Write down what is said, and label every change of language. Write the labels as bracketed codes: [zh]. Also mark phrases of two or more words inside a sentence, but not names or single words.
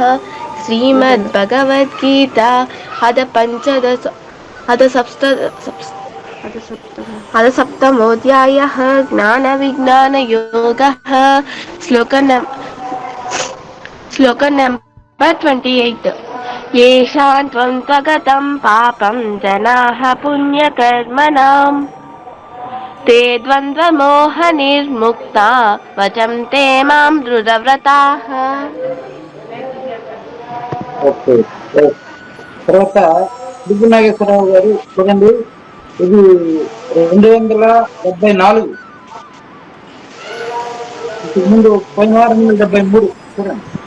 [sa] శ్రీమద్ భగవద్గీత అథ సప్తమోధ్యాయః జ్ఞాన విజ్ఞాన యోగః. [te] శ్లోకం నెంబర్ 28. [sa] येषां त्वं त्वगतं पापं जनाः पुण्यकर्मणां ते द्वन्द्वमोहनिर्मुक्ता भजन्ते मां दृढव्रताः. [te] తర్వాత నాగేశ్వరరావు గారు చూడండి, ఇది 274. ముందు పోయిన వారం 73 చూడండి.